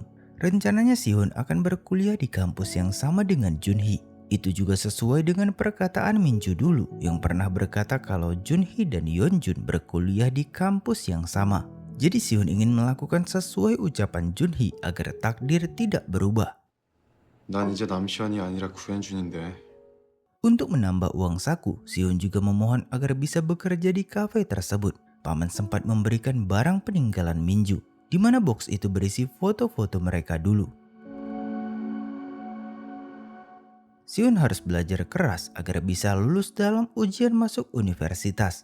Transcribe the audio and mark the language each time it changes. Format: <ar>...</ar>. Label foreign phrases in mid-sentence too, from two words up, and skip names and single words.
<id>Rencananya Sihun akan berkuliah di kampus yang sama dengan Junhee. Itu juga sesuai dengan perkataan Minju dulu yang pernah berkata kalau Junhee dan Yeonjun berkuliah di kampus yang sama. Jadi Sihun ingin melakukan sesuai ucapan Junhee agar takdir tidak berubah.</id> <ko>난 이제 남시환이 아니라 구현준인데.</ko> <id>Untuk menambah uang saku, Sihun juga memohon agar bisa bekerja di kafe tersebut. Paman sempat memberikan barang peninggalan Minju, di mana box itu berisi foto-foto mereka dulu. Sihun harus belajar keras agar bisa lulus dalam ujian masuk universitas.</id>